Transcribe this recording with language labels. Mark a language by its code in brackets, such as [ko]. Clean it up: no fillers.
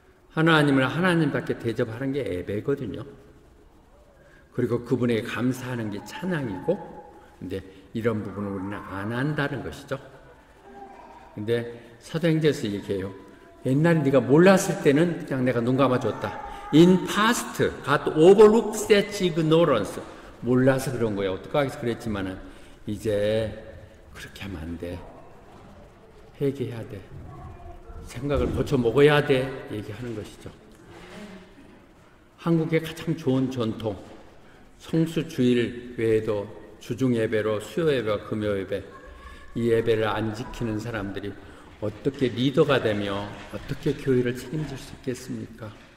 [ko] 하나님을 하나님답게 대접하는 게 예배거든요. 그리고 그분에게 감사하는 게 찬양이고, 근데 이런 부분을 우리는 안 한다는 것이죠. 근데 사도행전에서 얘기해요. 옛날에 네가 몰랐을 때는 그냥 내가 눈 감아줬다. [en] In past, God overlooks that ignorance. [ko] 몰라서 그런 거야. 어떡하겠어 그랬지만은 이제 그렇게 하면 안 돼. 회개해야 돼. 생각을 고쳐 먹어야 돼. 얘기하는 것이죠. 한국의 가장 좋은 전통, 성수 주일 외에도 주중 예배로 수요 예배와 금요 예배, 이 예배를 안 지키는 사람들이 어떻게 리더가 되며 어떻게 교회를 책임질 수 있겠습니까?